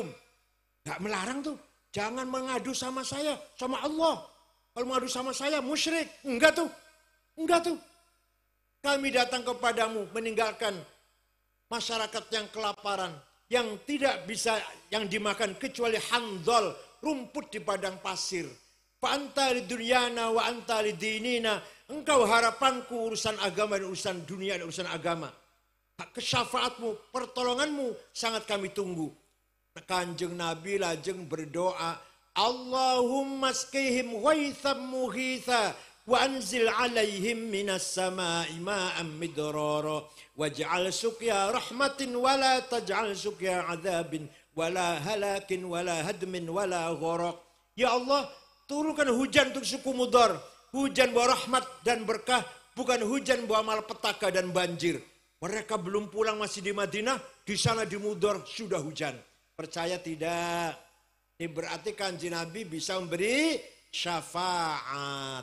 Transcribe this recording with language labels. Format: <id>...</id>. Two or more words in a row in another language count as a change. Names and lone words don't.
<id>Gak melarang tuh, jangan mengadu sama saya, sama Allah. Kalau mengadu sama saya, musyrik. Enggak tuh, enggak tuh. Kami datang kepadamu meninggalkan masyarakat yang kelaparan, yang tidak bisa yang dimakan kecuali handol, rumput di padang pasir.</id> <ar>فأنت لدنيانا وأنت لديننا.</ar> <id>Engkau harapanku urusan agama dan urusan dunia dan urusan agama. Kesyafaatmu, pertolonganmu sangat kami tunggu.</id> <jv>Kanjeng Nabi lajeng berdoa,</jv> <ar>اللهم اسقهم غيثا مغيثا وأنزل عليهم من السماء ماء مدرارا واجعل سقيا رحمة ولا تجعل سقيا عذاب ولا هلاك ولا هدم ولا غرق.</ar> <id>Ya Allah, turunkan hujan untuk suku Mudar, hujan bawa rahmat dan berkah, bukan hujan bawa malapetaka dan banjir. Mereka belum pulang, masih di Madinah, di sana di Mudar sudah hujan. Percaya tidak? Ini berarti kanjeng Nabi bisa memberi syafaat.</id>